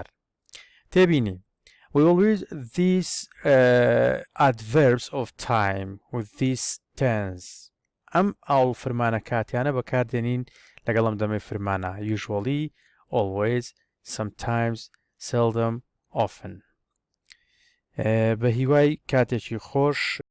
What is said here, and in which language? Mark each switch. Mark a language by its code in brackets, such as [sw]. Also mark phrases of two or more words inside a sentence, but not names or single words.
[en] تێبینی we will use these adverbs of time with these tense. [ckb] ئەم ئاڵ فرمانە کاتیانە بەکاردێنین لەگەڵ ئەم دەمەی فرمانە [en] usually, always, sometimes, seldom, often. [ckb] بە هیوای کاتێکی خۆش